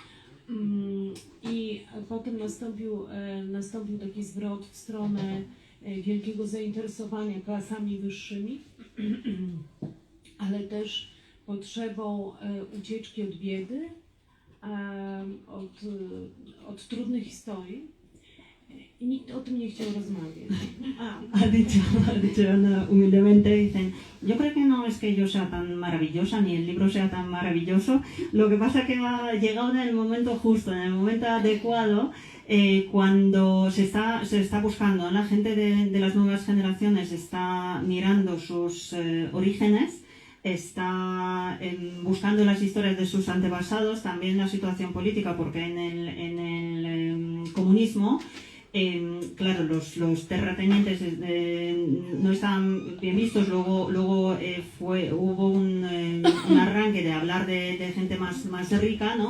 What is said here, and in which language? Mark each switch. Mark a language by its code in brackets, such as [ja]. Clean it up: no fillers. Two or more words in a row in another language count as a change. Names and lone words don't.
[pl] I potem nastąpił taki zwrot w stronę wielkiego zainteresowania klasami wyższymi, ale też potrzebą ucieczki od biedy, od trudnych historii i nikt o tym nie chciał rozmawiać. [es] Ha dicho Ana humildemente, dicen Yo creo que no es que yo sea tan maravillosa ni el libro sea tan maravilloso, lo que pasa es que ha llegado en el momento justo, en el momento adecuado, cuando se está buscando, la gente de las nuevas generaciones está mirando sus orígenes, está buscando las historias de sus antepasados, también la situación política, porque en el comunismo, claro, los terratenientes no estaban bien vistos, luego hubo un arranque de hablar de gente más rica, ¿no?